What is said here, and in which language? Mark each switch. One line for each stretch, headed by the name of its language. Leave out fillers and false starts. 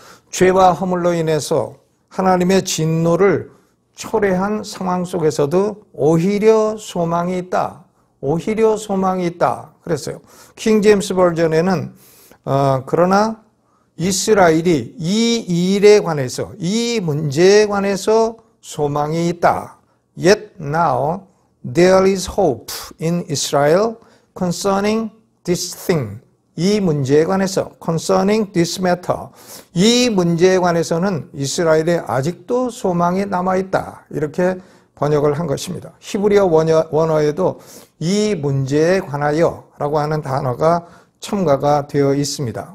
Korean: 죄와 허물로 인해서 하나님의 진노를 초래한 상황 속에서도 오히려 소망이 있다, 오히려 소망이 있다 그랬어요. 킹 제임스 버전에는 그러나 이스라엘이 이 일에 관해서, 이 문제에 관해서 소망이 있다.
English: Yet now there is hope in Israel concerning this thing.
Korean: 이 문제에 관해서,
English: concerning this matter.
Korean: 이 문제에 관해서는 이스라엘에 아직도 소망이 남아있다. 이렇게 번역을 한 것입니다. 히브리어 원어에도 이 문제에 관하여 라고 하는 단어가 첨가가 되어 있습니다.